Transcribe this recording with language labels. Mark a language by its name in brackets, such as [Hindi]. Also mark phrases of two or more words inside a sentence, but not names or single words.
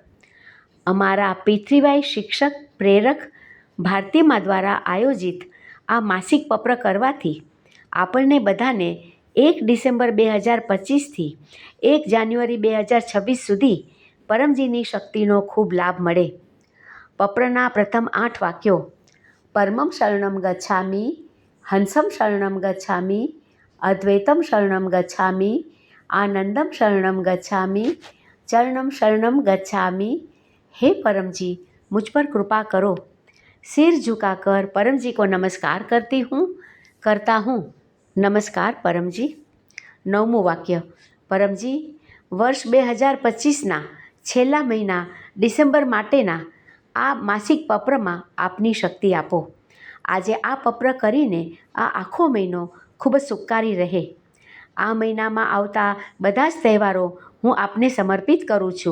[Gujarati] અમારા પૃથ્વીભાઈ શિક્ષક પ્રેરક ભારતીમા દ્વારા આયોજિત આ માસિક પત્ર કરવાથી આપણને બધાને 1 ડિસેમ્બર 2025થી 1 જાન્યુઆરી 2026 સુધી પરમજીની શક્તિનો ખૂબ લાભ મળે. પત્રના પ્રથમ 8 વાક્યો: [Sanskrit] પરમમ શરણમ ગચ્છામી, હંસમ શરણમ ગચ્છામી, અદ્વૈતમ શરણમ ગચ્છામી, આનંદમ શરણમ ગચ્છામી, ચરણમ શરણમ गच्छामी। [Hindi] हे परम जी, मुझ पर कृपा करो। सिर झुकाकर परम जी को नमस्कार करता हूँ। [Gujarati] नमस्कार परम जी। 9મું વાક્ય: परम जी, वर्ष 2025ના છેલ્લા મહિના ડિસેમ્બર માટેના આ માસિક પત્રમાં આપની શક્તિ આપો. આજે આ પત્ર કરીને આ આખો મહિનો ખૂબ જ સુખકારી રહે. આ મહિનામાં આવતા બધા જ તહેવારો હું આપને સમર્પિત કરું છું.